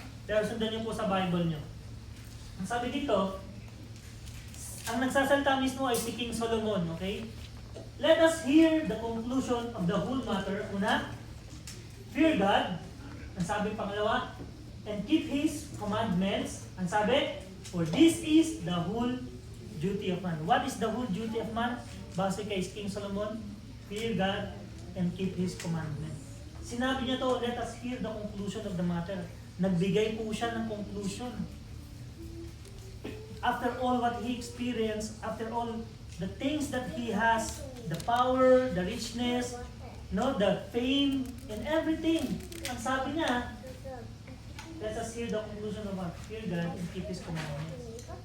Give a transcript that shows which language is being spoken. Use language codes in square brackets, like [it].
[tl] Pero sundan niyo po sa Bible niyo. Ang sabi dito, ang nagsasalita mismo ay si King Solomon, okay? [en] Let us hear the conclusion of the whole matter. [tl] Una, [en] fear God. [tl] Ang sabi pangalawa, [en] and keep His commandments. [tl] Ang sabi, [en] for this is the whole duty of man. What is the whole duty of man? [tl] Base kay [en] King Solomon, fear God and keep His commandments. [tl] Sinabi niya to, [en] let us hear the conclusion of the matter. [tl] Nagbigay po siya ng conclusion. [en] After all what he experienced, after all the things that he has, the power, the richness, the fame, and everything. [tl] Ang sabi niya, [en] let us hear the conclusion of what? Fear God and keep His commandments.